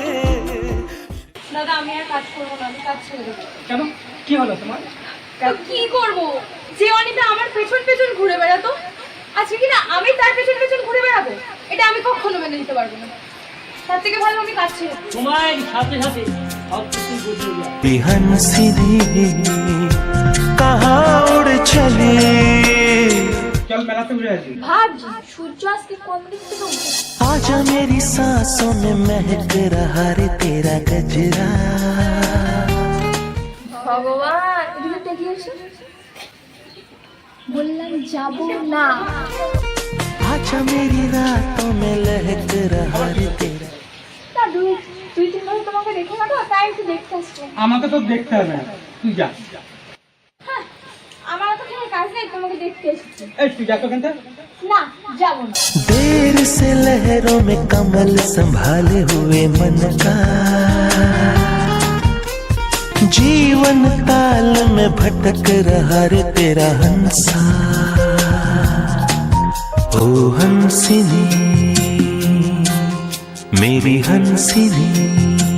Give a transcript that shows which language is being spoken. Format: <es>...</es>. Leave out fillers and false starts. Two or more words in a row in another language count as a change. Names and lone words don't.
<bn>দাদা আমি আর কাজ করব না, আমি কাজ ছেড়ে দেবো। কেন? কি হলো তোমার? তো কি করব? যে অনিতা আমার পেছন পেছন ঘুরে বেড়াতো, আজকে কিনা আমি তার পেছন পেছন ঘুরে বেড়াবো, এটা আমি কখনো মেনে নিতে পারবো না। তার থেকে ভালো আমি কাজ ছেড়ে দেবো। তোমার সাথে সাথে সব কিছু বুঝে যাবে।</bn> <hi>हंसनी कहाँ उड़ चली।</hi> <bn>চল মেলাতে ঘুরে আসি। ভাবছি সূর্য আজকে কোন দিক থেকে উঠে।</bn> <hi>आजा मेरी सांसों में महक रहा रे तेरा गजरा।</hi> <bn>ভগবান এদিকে তাকিয়ে এসো। বললাম যাব না।</bn> <hi>आजा मेरी रातों में लहक रहा रे तेरा।</hi> <bn>দাদু তুই তিন ধরে তোমাকে দেখে না তো, তাই একটু দেখতে আসছে। আমাকে তো দেখতে হবে না, তুই যা। হ্যাঁ, আমার তো কোনো কাজ নেই, তোমাকে দেখতে এসেছি। এই তুই যা তো এখান থেকে। না যাবো না।</bn> <hi>देर से लहरों में कमल संभाले हुए मन का, जीवन ताल में भटक रहा रे तेरा हंसा। ओ हंसिनी मेरी हंसिनी।</hi>